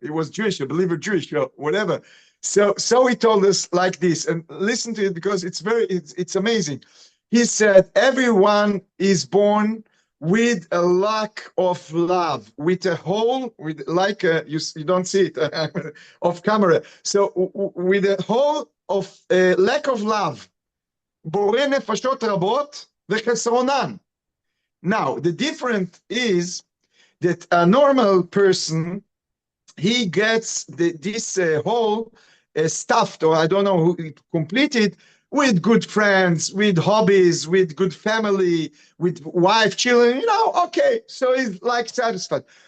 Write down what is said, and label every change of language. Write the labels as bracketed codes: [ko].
[en] He was Jewish, a believer Jewish, or whatever. So he told us like this, and listen to it, because it's amazing. He said, everyone is born with a lack of love, with a hole, with like you don't see it off camera. So with a hole of lack of love. [he] בורא נפשות רבות וחסרונן. [en] Now, the difference is that a normal person, he gets this hole stuffed, or I don't know who completed, with good friends, with hobbies, with good family, with wife, children, you know, okay, so he's like satisfied.